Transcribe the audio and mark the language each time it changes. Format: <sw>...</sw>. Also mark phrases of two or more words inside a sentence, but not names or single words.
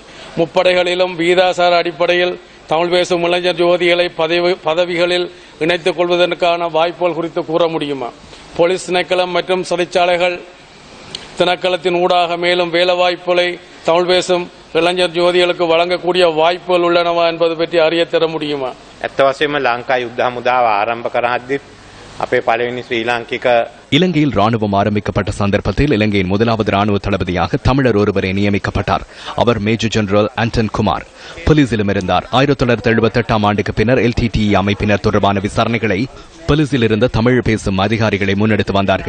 <ta>முப்படைகளிலும் வீதாசார அடிப்படையில் தமிழ் பேசும் இளைஞர் ஜோதிகளை பதவிகளில் இணைத்துக் கொள்வதற்கான வாய்ப்புகள் குறித்து கூற முடியுமா? போலீஸ் திணைக்களம் மற்றும் சிறைச்சாலைகள் திணைக்களத்தின் ஊடாக மேலும் வேலைவாய்ப்புகளை தமிழ் பேசும் இளைஞர் ஜோதிகளுக்கு வழங்கக்கூடிய வாய்ப்புகள் உள்ளனவா என்பது பற்றி அறிய தர முடியுமா?</ta> <si>ඇත්ත ලංකා යුද්ධ හමුදාව ආරම්භ කරද්දී අපේ පළවෙනි ශ්‍රී ලාංකික</si> <ta>இலங்கையில் ராணுவம் ஆரம்பிக்கப்பட்ட சந்தர்ப்பத்தில் இலங்கையின் முதலாவது ராணுவ தளபதியாக தமிழர் ஒருவரை நியமிக்கப்பட்டார். அவர் மேஜர் ஜெனரல் ஆண்டன் குமார். போலீசிலும் இருந்தார். 1978ஆம் ஆண்டுக்கு பின்னர் LTTE அமைப்பினர் தொடர்பான விசாரணைகளை போலீசில் இருந்த தமிழ் பேசும் அதிகாரிகளை முன்னெடுத்து வந்தார்கள்.</ta>